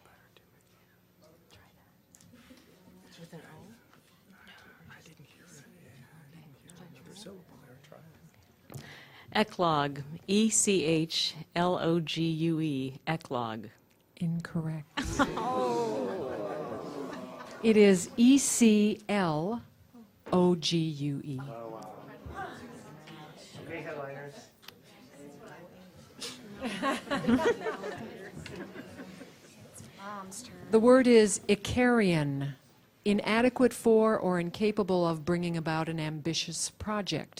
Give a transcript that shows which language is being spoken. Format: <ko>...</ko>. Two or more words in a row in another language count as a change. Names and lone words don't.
<en>With an O? Eclogue. E-C-H-L-O-G-U-E. Eclogue. Incorrect. It is E-C-L-O-G-U-E. Okay, headliners. The word is Icarian, inadequate for or incapable of bringing about an ambitious project.</en>